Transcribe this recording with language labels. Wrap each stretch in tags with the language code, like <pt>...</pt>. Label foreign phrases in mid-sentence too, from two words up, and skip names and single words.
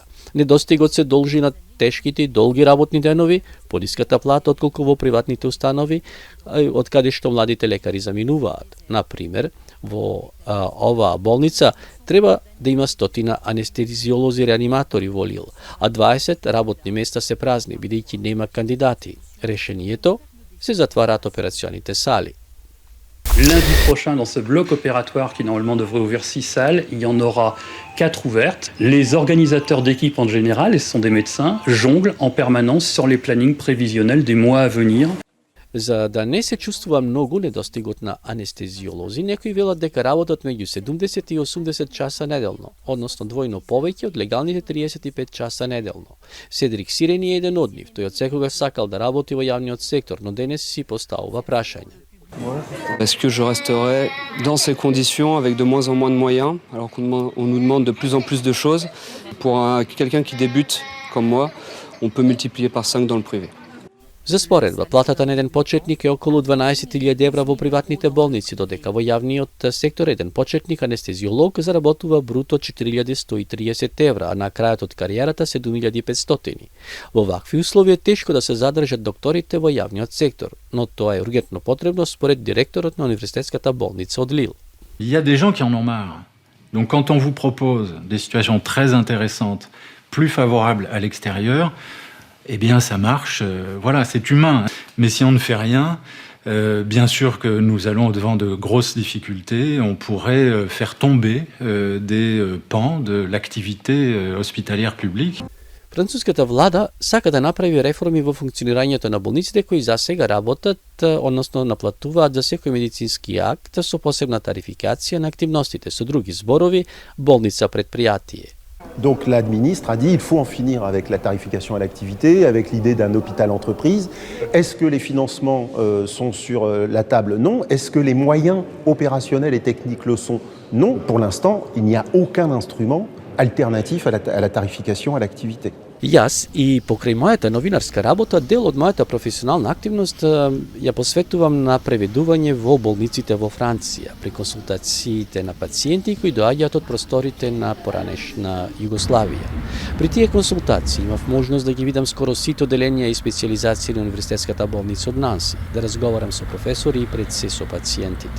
<mk>Недостигот се должи на тешките и долги работни денови, пониската плата отколку во приватните установи, од каде што младите лекари заминуваат. Например, во оваа болница треба да има 100 анестезиолози реаниматори во Лил, а 20 работни места се празни, бидејќи нема кандидати. Решението се затвараат операционите сали.</mk> <fr>Lundi prochain, dans ce bloc opératoire qui normalement devrait ouvrir 6 salles, il y en aura 4 ouvertes. Les organisateurs d'équipes en général, et ce sont des médecins, jonglent en permanence sur les plannings prévisionnels des mois à venir.</fr> <mk>За да не се чувствува многу недостигот на анестезиолози, некои велат дека работат меѓу 70 и 80 часа неделно, односно двојно повеќе од легалните 35 часа неделно. Седрик Сирени е еден од нив, тој од секогаш сакал да работи во јавниот сектор, но денес си поставува прашање.</mk> <fr>Est-ce que je resterai dans ces conditions avec de moins en moins de moyens, alors qu'on nous demande de plus en plus de choses? Pour quelqu'un qui débute comme moi, on peut multiplier par 5 dans le privé.</fr> <mk>За споредба, платата на еден почетник е околу 12.000 евра во приватните болници, додека во јавниот сектор еден почетник анестезиолог заработува бруто 4.130 евра, а на крајот од кариерата 7.500. Во вакви услови е тешко да се задржат докторите во јавниот сектор, но тоа е ургентно потребно според директорот на универзитетската болница од Лил.</mk> <fr>Il y a des gens qui en ont marre. Donc quand on vous propose des situations très intéressantes, plus favorables à l'extérieur, eh bien ça marche, voilà, c'est humain. Mais si on ne fait rien, bien sûr que nous allons au-devant de grosses difficultés. On pourrait faire tomber des pans de l'activité hospitalière publique.</fr> <mk>Француската влада сака да направи реформи во функционирањето на болниците кои за сега работат, односно наплатуваат за секој медицински акт со посебна тарификација на активностите, со други зборови, болница предпријатие.</mk> <fr>Donc la ministre a dit qu'il faut en finir avec la tarification à l'activité, avec l'idée d'un hôpital-entreprise. Est-ce que les financements sont sur la table? Non. Est-ce que les moyens opérationnels et techniques le sont? Non. Pour l'instant, il n'y a aucun instrument alternatif à la tarification à l'activité.</fr> <mk>Јас и покрај мојата новинарска работа, дел од мојата професионална активност ја посветувам на преведување во болниците во Франција, при консултациите на пациенти кои доаѓаат од просторите на поранешна Југославија. При тие консултации имав можност да ги видам скоро сите оделенија и специјализации на универзитетската болница од Нанси, да разговарам со професори и пред се со пациентите.</mk>